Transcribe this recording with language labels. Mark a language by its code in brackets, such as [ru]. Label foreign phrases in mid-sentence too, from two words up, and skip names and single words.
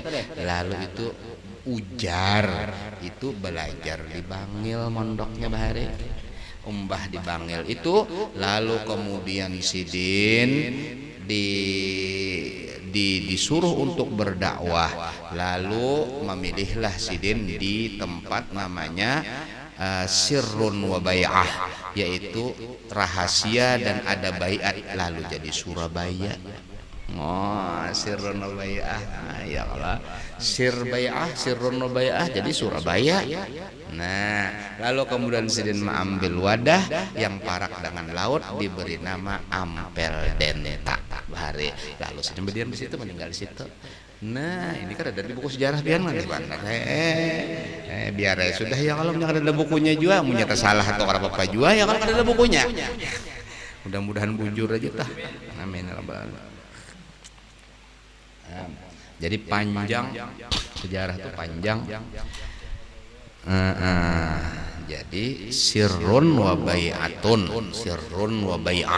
[bjn] Lalu itu ujar itu belajar di Bangil mondoknya bahari. Umbah di Bangil itu, lalu kemudian Sidin disuruh untuk berdakwah, lalu memilihlah Sidin di tempat namanya [ar] Sirrun wa Bai'ah, [bjn] yaitu rahasia dan ada baiat, lalu jadi Surabaya. [ar] Sirrun wa Bai'ah, ya Allah, Sirrun wa Bai'ah jadi Surabaya. [bjn] Nah, lalu kemudian Sidin mengambil wadah yang parak dengan laut, diberi nama Ampel Denta bahari. [id] Lalu Sidin berdiam di situ, meninggal di situ. [bjn] Nah, ini kan ada di buku sejarah pian nanti benar. Biar ya sudah ya kalau punya ada bukunya juga, punya salah atau apa juga ya kalau ada bukunya. Mudah-mudahan bujur aja tah. [ar] Amin ya rabbal alamin. [id] Jadi panjang sejarah itu panjang. [ar] Jadi sirrun wa bai'atun, sirrun wa bai'ah.